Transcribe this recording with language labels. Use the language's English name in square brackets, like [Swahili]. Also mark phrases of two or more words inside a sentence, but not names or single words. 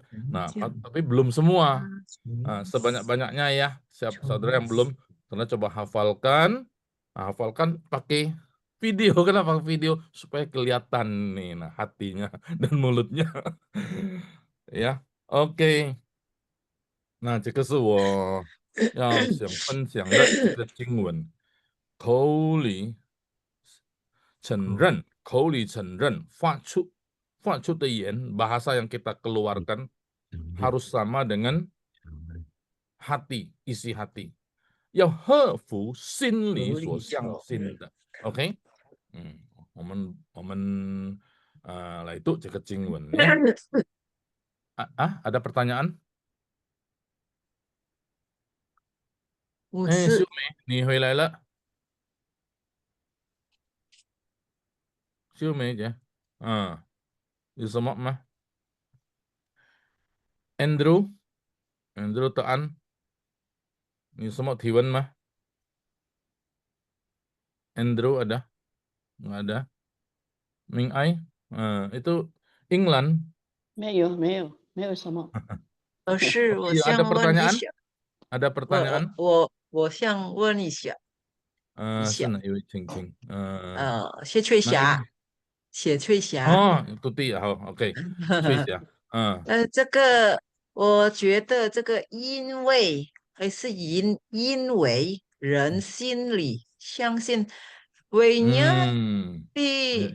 [Indonesian] Nah, tapi belum semua. Sebanyak-banyaknya ya. Siapa saudara yang belum, karena coba hafalkan. Nah, hafalkan pakai video. Kenapa video? Supaya kelihatan nih, nah hatinya dan mulutnya. Ya, oke. [Chinese] 那这个是我要想分享的这个经文，口里口里承认，发出的言 [Indonesian] bahasa yang kita keluarkan harus sama dengan hati, isi hati， [Chinese] 要合乎心里所相信的。OK，我们来读这个经文 ya。 [Indonesian] ada pertanyaan？ [Chinese] 牧秀师，梅，你回来了。秀梅姐，有什么吗？Andrew Toan，你有什么提问吗？Andrew ada? [Indonesian] Nggak ada. Ming Ai, itu England. [Chinese] 没有什么。是我 [Indonesian] Iya, ada [Chinese] 想问一 [Indonesian] pertanyaan? [Chinese] 下， [Indonesian] Ada pertanyaan? [Chinese] 我想问一下，是哪一位？请，谢翠哪一霞，位？谢翠霞，哦，徒弟，好，OK，翠霞，这个我觉得这个因为还是因为人心里相信，为呢第